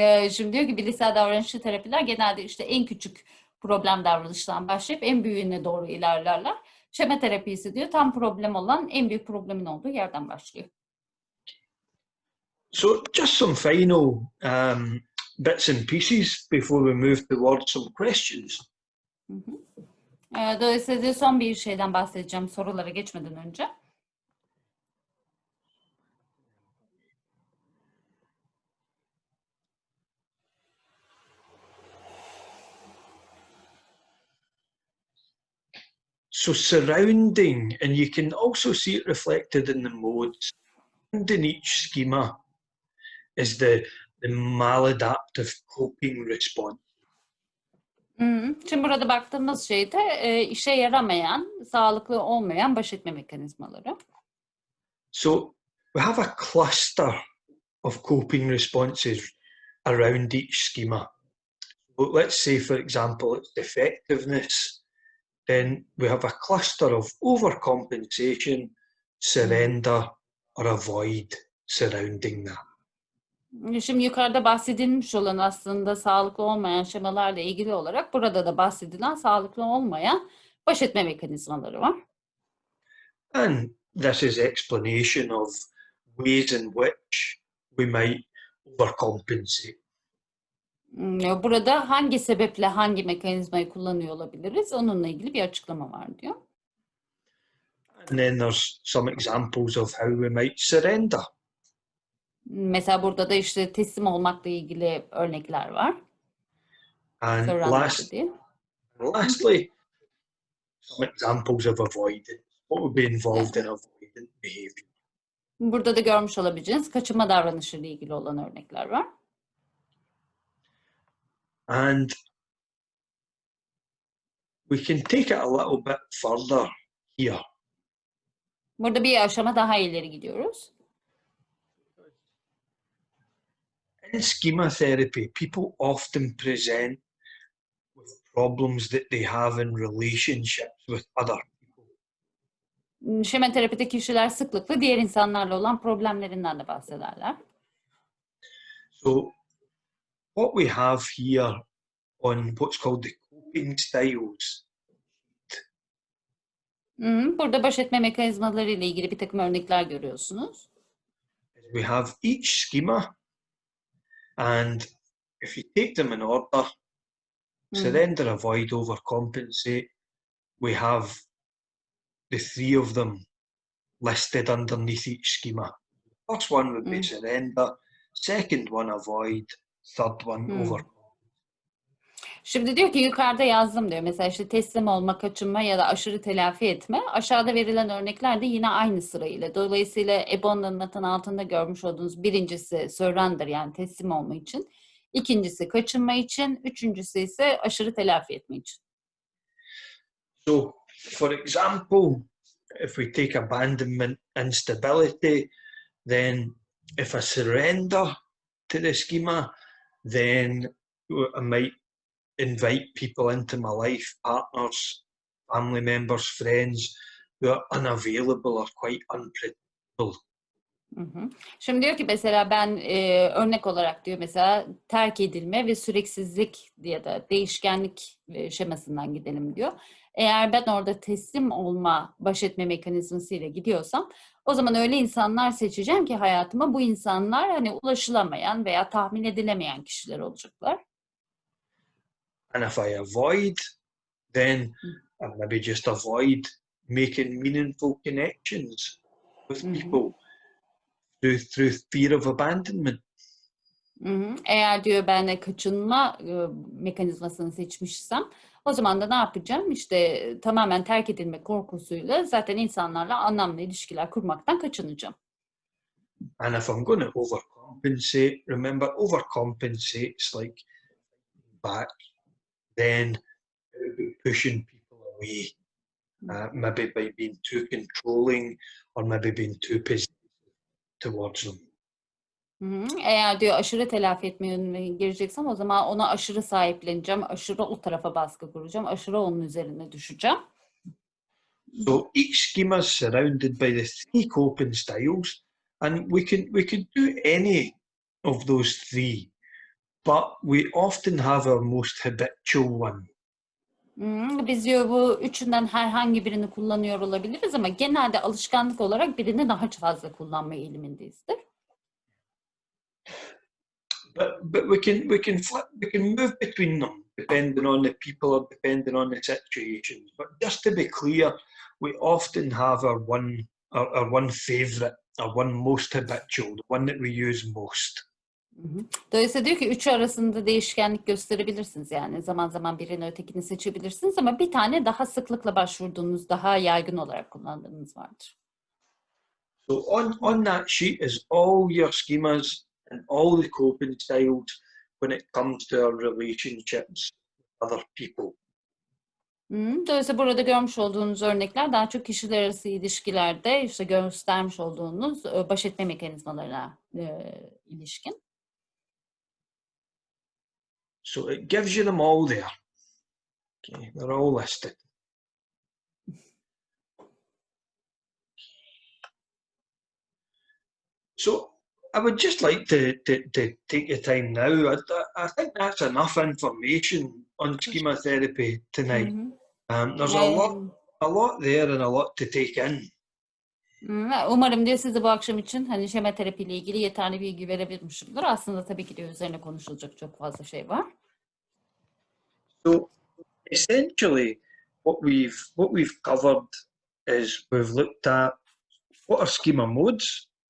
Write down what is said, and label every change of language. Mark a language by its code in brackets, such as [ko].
[tr] Şimdi diyor ki bilişsel davranışçı terapiler genelde işte en küçük problem davranıştan başlayıp en büyüğüne doğru ilerlerler. Şema terapisi diyor tam problem olan en büyük problemin olduğu yerden başlıyor. [en] So just some final bits and pieces before we move towards some questions. [tr] Dolayısıyla son bir şeyden bahsedeceğim sorulara geçmeden önce. [en] So surrounding, and you can also see it reflected in the modes, in each schema is the maladaptive coping response. [tr] Şimdi burada baktığımız şeyde işe yaramayan, sağlıklı olmayan baş etme mekanizmaları. [en] So we have a cluster of coping responses, around each schema. But let's say, for example, it's effectiveness. Then we have a cluster of overcompensation, surrender, or avoid surrounding that. [tr] Şimdi yukarıda bahsedilmiş olan aslında sağlıklı olmayan şemalarla ilgili olarak burada da bahsedilen sağlıklı olmayan baş etme mekanizmaları var. [en] And this is explanation of ways in which we might overcompensate. [tr] Burada hangi sebeple hangi mekanizmayı kullanıyor olabiliriz? Onunla ilgili bir açıklama var diyor. [en] And then there's some examples of how we might surrender. [tr] Mesela burada da işte teslim olmakla ilgili örnekler var. [en] And lastly, some examples of avoidance. What would be involved in avoidant behavior? [tr] Burada da görmüş olabileceğiniz kaçınma davranışıyla ilgili olan örnekler var. [en] And we can take it a little bit further here. [tr] Burada bir aşama daha ileri gidiyoruz. [en] In schema therapy, people often present with problems that they have in relationships with other people. [tr] Şema terapide kişiler sıklıkla diğer insanlarla olan problemlerinden de bahsederler. [en] So what we have here on what's called the coping styles. [tr] Burada baş etme mekanizmaları ile ilgili bir takım örnekler görüyorsunuz. [en] We have each schema, and if you take them in order, surrender, avoid, overcompensate, we have the three of them listed underneath each schema. First one would be surrender, second one avoid, third one overcompensate. [tr] Şimdi diyor ki yukarıda yazdım diyor. Mesela işte teslim olma, kaçınma ya da aşırı telafi etme. Aşağıda verilen örnekler de yine aynı sırayla. Dolayısıyla EBO'nun anlatın altında görmüş olduğunuz birincisi surrender yani teslim olma için. İkincisi kaçınma için. Üçüncüsü ise aşırı telafi etme için. [en] So, for example, if we take abandonment, instability, then if I surrender to the schema, then I might invite people into my life, partners, family members, friends who are unavailable or quite unpredictable. [tr] Şimdi diyor ki mesela ben örnek olarak diyor mesela terk edilme ve süreksizlik ya da değişkenlik şemasından gidelim diyor. Eğer ben orada teslim olma baş etme mekanizmasıyla gidiyorsam o zaman öyle insanlar seçeceğim ki hayatıma bu insanlar hani ulaşılamayan veya tahmin edilemeyen kişiler olacaklar. [en] And if I avoid, then I maybe just avoid making meaningful connections with people through fear of abandonment. [tr] Eğer diyor ben de kaçınma mekanizmasını seçmişsem o zaman da ne yapacağım? İşte tamamen terk edilme korkusuyla zaten insanlarla anlamlı ilişkiler kurmaktan kaçınacağım. [en] And if I'm going to overcompensate, remember overcompensate is like back, then it would be pushing people away. Maybe by being too controlling or maybe being too possessive towards them. [tr] Eğer diyor aşırı telafi etme yönüne gireceksem o zaman ona aşırı sahipleneceğim, aşırı o tarafa baskı kuracağım, aşırı onun üzerine düşeceğim. [en] So each schema is surrounded by the three coping styles, and we can do any of those three, but we often have our most habitual one. [tr] Biz diyor bu üçünden herhangi birini kullanıyor olabiliriz ama genelde alışkanlık olarak birini daha fazla kullanma eğilimindeyizdir. [en] But we can move between them depending on the people or depending on the situations. But just to be clear, we often have our one favorite, our one most habitual, the one that we use most. [tr] Dolayısıyla diyor ki üçü arasında değişkenlik gösterebilirsiniz. Yani zaman zaman birini ötekini seçebilirsiniz ama bir tane daha sıklıkla başvurduğunuz, daha yaygın olarak kullandığınız vardır. [en] So on that sheet is all your schemas and all the coping styles when it comes to our relationships with other people. [tr] Dolayısıyla burada görmüş olduğunuz örnekler daha çok kişiler arası ilişkilerde işte göstermiş olduğunuz baş etme mekanizmalarına ilişkin. [en] So it gives you them all there. Okay, they're all listed. So I would just like to take the time now. I think that's enough information on schema therapy tonight. There's a lot there and a lot to take in. [tr] Umarım diyor size bu akşam için hani şema terapiyle ilgili yeterli bilgi verebilmişimdir. Aslında tabii ki de üzerine konuşulacak çok fazla şey var. [en] So essentially what we've covered is we've looked at what are schema modes.